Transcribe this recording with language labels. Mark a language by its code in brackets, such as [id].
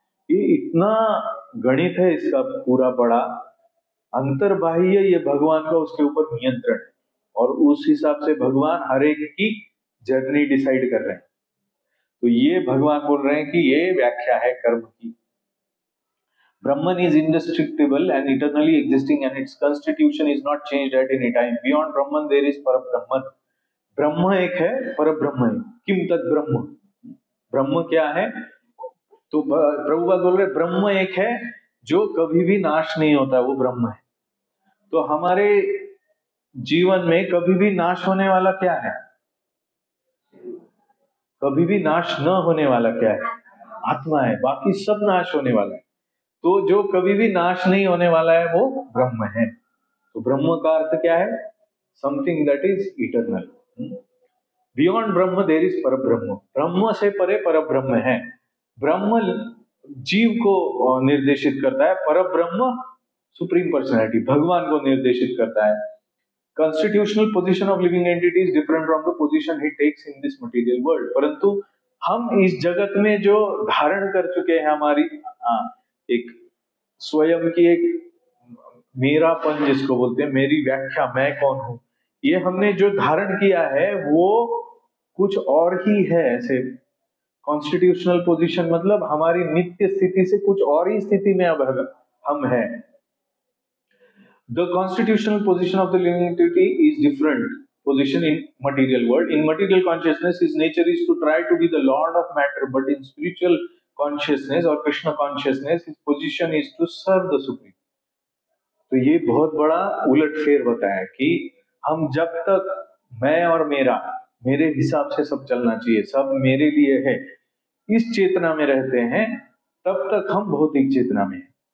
[hi] ये इतना गणित है इसका पूरा बड़ा। अंतर्बाह्य ये भगवान का उसके ऊपर नियंत्रण है और उस हिसाब से भगवान हर एक की जर्नी डिसाइड कर रहे हैं। तो ये भगवान बोल रहे हैं कि ये व्याख्या है कर्म की। [en] Brahman is indestructible and eternally existing, and its constitution is not changed at any time. Beyond Brahman there is Parabrahman. [hi] ब्रह्म एक है, परब्रह्म है। [sa] किम तद ब्रह्म, [hi] ब्रह्म क्या है? तो प्रभुपाद बोल रहे ब्रह्म एक है जो कभी भी नाश नहीं होता, वो ब्रह्म है। तो हमारे जीवन में कभी भी नाश होने वाला क्या है? कभी भी नाश न होने वाला क्या है? आत्मा है। बाकी सब नाश होने वाला है। तो जो कभी भी नाश नहीं होने वाला है वो ब्रह्म है। तो ब्रह्म का अर्थ क्या है? [en] Something that is eternal. Beyond Brahm there is Parabrahm. [hi] ब्रह्म से परे परब्रह्म है। ब्रह्म जीव को निर्देशित करता है, परब्रह्म सुप्रीम पर्सनैलिटी भगवान को निर्देशित करता है। [en] Constitutional position of living entity is different from the position he takes in this material world. [hi] परंतु हम इस जगत में जो धारण कर चुके हैं, हमारी एक स्वयं की एक मेरापन जिसको बोलते हैं, मेरी व्याख्या, मैं कौन हूं, ये हमने जो धारण किया है वो कुछ और ही है। ऐसे कॉन्स्टिट्यूशनल पोजीशन मतलब हमारी नित्य स्थिति से कुछ और ही स्थिति में अब हम हैं। [en] The constitutional position of the living entity is different position in material world. In material consciousness, his nature is to try to be the lord of matter, but in spiritual consciousness or Krishna consciousness, his position is to serve the supreme. [hi] तो ये बहुत बड़ा उलटफेर बताया कि हम जब तक मैं और मेरा, मेरे हिसाब से सब चलना चाहिए, सब मेरे लिए है, इस चेतना में रहते हैं, तब तक हम भौतिक चेतना में हैं।